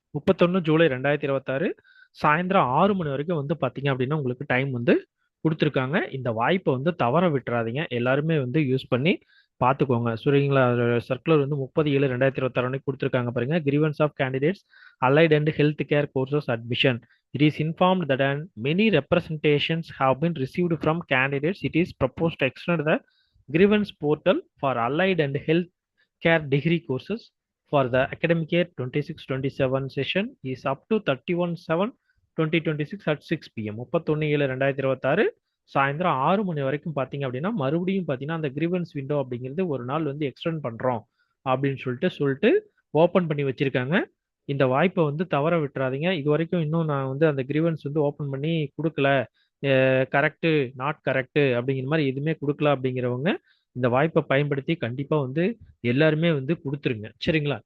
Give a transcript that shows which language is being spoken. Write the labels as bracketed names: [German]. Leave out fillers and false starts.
[Tamil] 31 ஜூலை 2026 சாயந்தரம் 6 மணி வரைக்கும் வந்து பார்த்தீங்க அப்படின்னா உங்களுக்கு டைம் வந்து கொடுத்துருக்காங்க. இந்த வாய்ப்பை வந்து தவற விட்டுறாதீங்க. எல்லாருமே வந்து யூஸ் பண்ணி பார்த்துக்கோங்க. சரிங்களா? சர்க்குலர் வந்து 30/7/2026 அன்னைக்கு கொடுத்துருக்காங்க பாருங்க. [English] Grievance of candidates allied and health care courses admission. It is informed that many representations have been received from candidates. It is proposed to extend the grievance portal for allied and health care degree courses for the academic year 26-27 session is up to 31/7/2026 at 6 p.m. [Tamil] 31/7/2026 சாயந்தரம் 6 மணி வரைக்கும் பார்த்தீங்க அப்படின்னா மறுபடியும் பார்த்தீங்கன்னா அந்த grievance window அப்படிங்கிறது ஒரு நாள் வந்து எக்ஸ்டெண்ட் பண்ணுறோம் அப்படின்னு சொல்லிட்டு ஓப்பன் பண்ணி வச்சிருக்காங்க. இந்த வாய்ப்பை வந்து தவற விட்டுறாதீங்க. இது வரைக்கும் இன்னும் நான் வந்து அந்த கிரீவன்ஸ் வந்து ஓப்பன் பண்ணி கொடுக்கல, கரெக்டு நாட் கரெக்டு அப்படிங்கிற மாதிரி எதுவுமே கொடுக்கல அப்படிங்கிறவங்க இந்த வாய்ப்பை பயன்படுத்தி கண்டிப்பா வந்து எல்லாருமே வந்து கொடுத்துருங்க. சரிங்களா?